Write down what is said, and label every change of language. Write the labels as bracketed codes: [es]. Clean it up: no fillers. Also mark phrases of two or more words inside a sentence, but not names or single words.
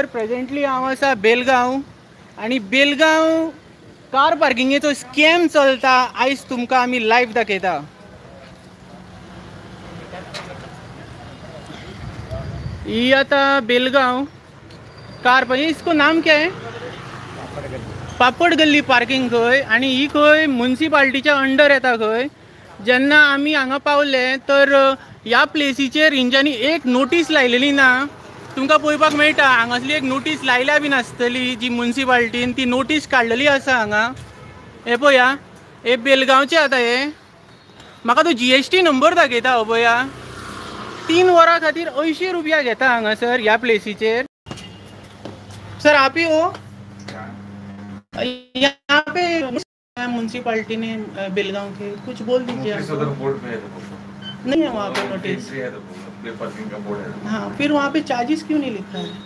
[kok] प्रेजेंटली हांव आसा बेलगांव आणि बेलगांव कार पार्किंगेचो स्कॅम चलता. आयज तुमकां आमी लायव्ह दाखयता. ही आता बेलगांव [en] car parking. [hi] इसको नाम क्या है? [kok] पापड गल्ली पार्किंग खंय. आणि ही खंय म्युनिसिपालिटीच्या अंडर येता. खंय जेन्ना आमी हांगा पावले तर ह्या प्लेसीचेर हेंच्यांनी एक नोटीस लायलेली ना. तुमकां पळोवपाक मेळटा हांगासली एक नोटीस लायल्या बीन आसतली जी म्युनिसिपालिटीन ती नोटीस काडलेली आसा हांगा. हे पळया हे बेलगांवचे आता हे. म्हाका तो GST नंबर दाखयता हो पळया. 3 वरां खातीर 80 रुपया घेता हांगासर ह्या प्लेसीचेर. [hi] सर आप ही हो? यहाँ पे म्युनिसिपालिटी ने बेलगांव के कुछ बोल दीजिए. नहीं है वहाँ पे नोटिस. पार्किंग का बोर्ड है. हाँ, फिर वहाँ पे चार्जेस क्यों नहीं लिखा है?